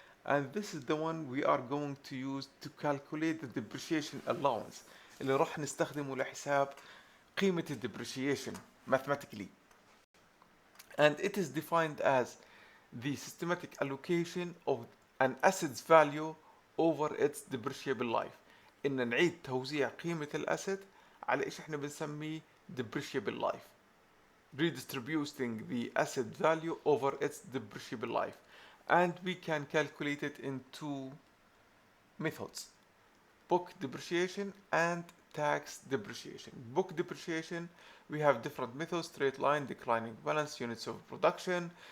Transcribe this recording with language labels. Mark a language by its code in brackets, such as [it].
[en] And this is the one we are going to use to calculate the depreciation allowance، [ar] اللي راح نستخدمه لحساب قيمة [en] depreciation mathematically. And it is defined as the systematic allocation of an asset's value over its depreciable life. [ar] إن نعيد توزيع قيمة الأسد على إيش إحنا بنسميه depreciable life. [en] Redistributing the asset value over its depreciable life. And we can calculate it in two methods: book depreciation and tax depreciation. Book depreciation, we have different methods: straight line, declining balance, units of production.